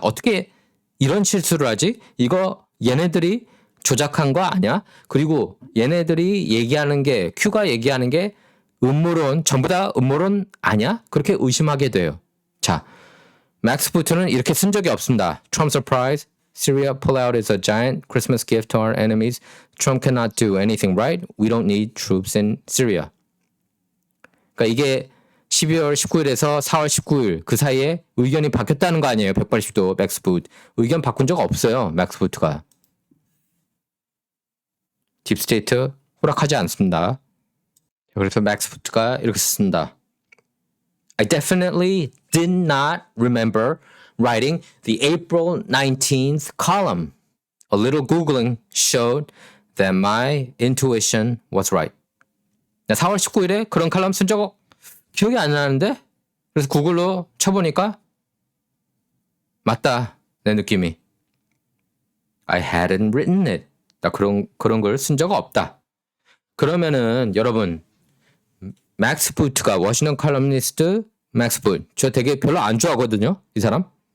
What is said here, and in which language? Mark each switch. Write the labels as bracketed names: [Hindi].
[Korean] 어떻게 이런 실수를 하지? 이거 얘네들이 조작한 거 아니야? 그리고 얘네들이 얘기하는 게 큐가 얘기하는 게 음모론 전부 다 음모론 아니야? 그렇게 의심하게 돼요. 자, 맥스 부트는 이렇게 쓴 적이 없습니다. [English] Trump surprise, Syria pullout is a giant Christmas gift to our enemies. Trump cannot do anything right. We don't need troops in Syria. [Korean] 그러니까 이게 12월 19일에서 4월 19일 그 사이에 의견이 바뀌었다는 거 아니에요. 180도 맥스 부트. 의견 바꾼 적 없어요. 맥스 부트가. 딥스테이트 허락하지 않습니다. 그래서 맥스 부트가 이렇게 썼습니다. [English] I definitely did not remember writing the April 19th column. A little Googling showed that my intuition was right. [Korean] 4월 19일에 그런 칼럼 쓴 적 기억이 안 나는데? 그래서 구글로 쳐보니까 맞다. 내 느낌이. [English] I hadn't written it. [Korean] 나 그런 걸 쓴 적 없다. 그러면은 여러분 맥스 부트가 워싱턴 칼럼니스트 맥스 부트 저 되게 별로 안 좋아하거든요. 이 사람.